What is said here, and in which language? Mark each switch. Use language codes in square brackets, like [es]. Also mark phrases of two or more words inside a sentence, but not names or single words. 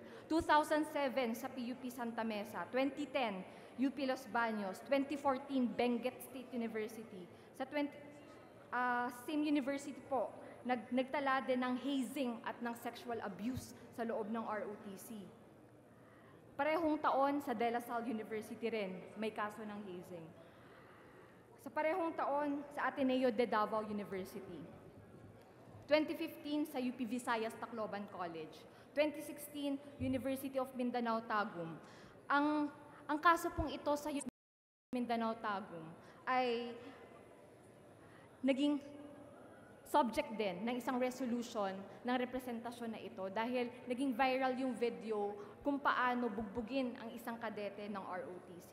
[tl] 2007 sa PUP Santa Mesa, 2010 UP Los Baños, 2014 Benguet State University. Sa [en] same university [tl] po, nagtala din ng hazing at ng sexual abuse sa loob ng ROTC. Parehong taon sa De La Salle University rin, may kaso ng hazing. Sa parehong taon sa Ateneo de Davao University. 2015 sa UP Visayas Tacloban College. 2016 University of Mindanao Tagum. Ang kaso pong ito sa Mindanao Tagum ay naging subject din ng isang resolution ng representasyon na ito dahil naging viral yung video kung paano bugbugin ang isang kadete ng ROTC.